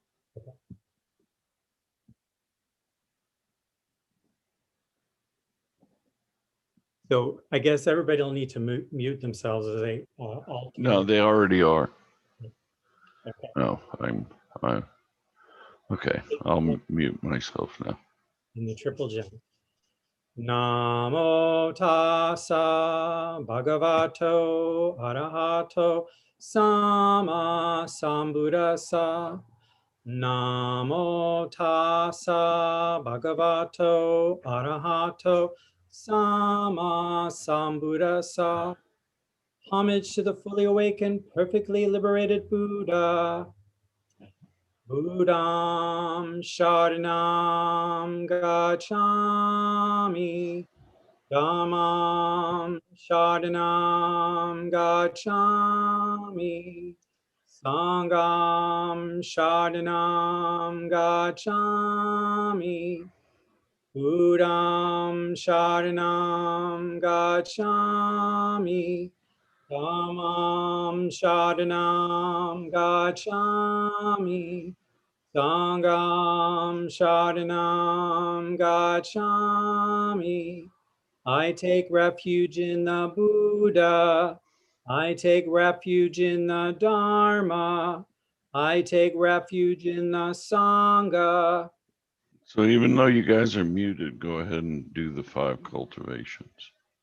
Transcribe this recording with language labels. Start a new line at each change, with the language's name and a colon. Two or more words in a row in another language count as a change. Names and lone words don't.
English: So I guess everybody will need to mute themselves as they alter. No, they already are. Okay. No, I'm okay. I'll mute myself now. In the triple gem.
Pali: Namo tassa bhagavato arahato sama sambuddhassa. Namo tassa bhagavato arahato sama sambuddhassa.
English: Homage to the fully awakened, perfectly liberated Buddha.
Pali: Buddham Sharanam Gacchami. Dhammam Sharanam Gacchami. Sangham Sharanam Gacchami. Buddham Sharanam Gacchami. Dhammam Sharanam Gacchami. Sangham Sharanam Gacchami.
English: I take refuge in the Buddha. I take refuge in the Dharma. I take refuge in the Sangha. So even though you guys are muted, go ahead and do the 5 cultivations.